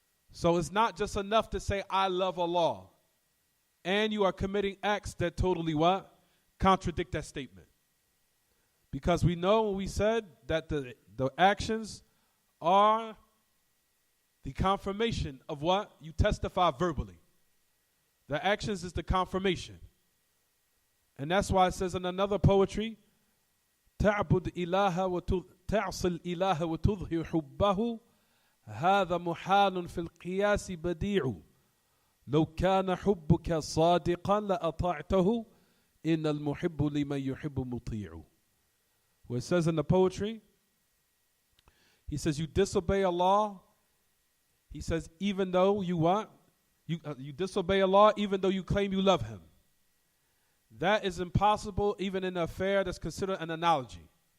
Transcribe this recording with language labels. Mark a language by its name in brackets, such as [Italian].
[English] So it's not just enough to say, I love Allah. And you are committing acts that totally what? Contradict that statement. Because we know when we said that the actions are the confirmation of what? You testify verbally. The actions is the confirmation. And that's why it says in another poetry, [Arabic] تعبد إله تعصي الإله وتظهر حبه هذا محال في القياس بديع لو كان حبك صادقا لأطعته إن المحب لمن يحب مطيع. [English] Where it says in the poetry, he says you disobey Allah. He says even though you what? You disobey Allah even though you claim you love him. That is impossible even in an affair that's considered an analogy.